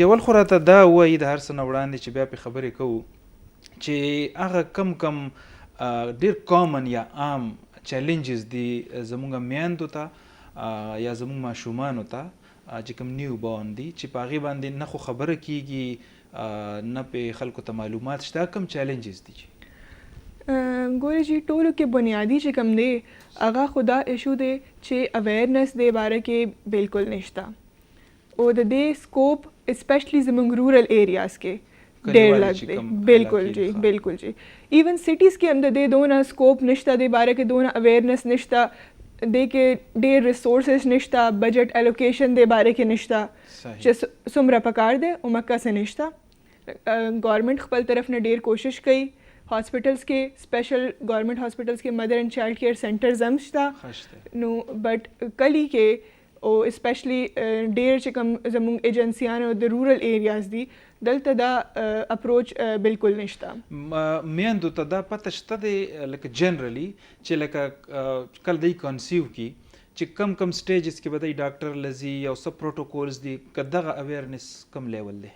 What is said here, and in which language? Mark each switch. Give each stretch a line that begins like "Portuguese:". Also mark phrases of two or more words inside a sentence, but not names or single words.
Pashto: چې اول خو راته دا ووایي د هر څه نه وړاندې چې بیا پرې خبرې کوو، چې هغه کم ډېر کامن یا عام چیلنجز دي زموږ میندو ته یا زموږ ماشومانو ته چې کوم
English: newborn
Pashto: دي، چې په هغې باندې نه خو خبره کیږي نه پې خلکو ته معلومات شته. کوم چیلنجز دي؟ ګورې چې ټولو کې بنیادي چې کوم دی هغه خو دا ایشو دی چې اویرنس دې باره کې بالکل نشته، او د دې سکوپ اسپیشلی زموږ
English: rural areas
Pashto: کې ډېر لږ دی. بالکل جی، بالکل جی.
English: even cities
Pashto: کې هم د دې دونه سکوپ نشته، دې باره کې دونه اویرنس نشته، دې کې ډېر ریسورسز نشته،
English: budget allocation
Pashto: دې باره کې نشته چې څومره پکار دی عمقه څه نشته. گورنمنٹ خپل طرف نه ډېر کوشش کوي. ہاسپٹلس کے
English: special government hospitals
Pashto: کے
English: mother and child care centers
Pashto: هم شته نو، بٹ کلی کې او اسپیشلی ډېر چې کوم زموږ ایجنسیانو د
English: rural areas
Pashto: دي دلته دا اپروچ بالکل نشته. میندو ته دا پته شته دی لکه جنرلی چې لکه کله دی کنسیو کی چې کم سټیجز کې به دی ډاکټر لزي او څه پروټوکولز دي، که دغه اویرنس کم لیول دی؟